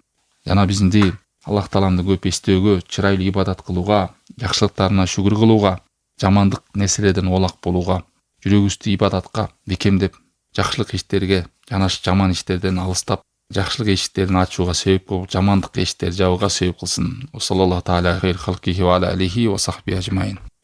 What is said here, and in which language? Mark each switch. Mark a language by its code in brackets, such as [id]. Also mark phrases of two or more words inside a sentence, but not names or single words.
[ky] Жана бизди Аллах тааламды көп эстөөгө, чырайлуу ибадат кылууга, жакшылыктарына шүгүр кылууга, жамандык нерселерден оолак болууга, жүрөгүбүздү ибадатка бекемдеп, жакшылык иштерге жанашып жаман иштерден алыстап, жакшылык эшиктерин ачууга себеп болуп, жамандык эшиктерди жабууга себеп кылсын. [ar] صلى الله تعالى خير خلقه وعلى آله وصحبه أجمعين.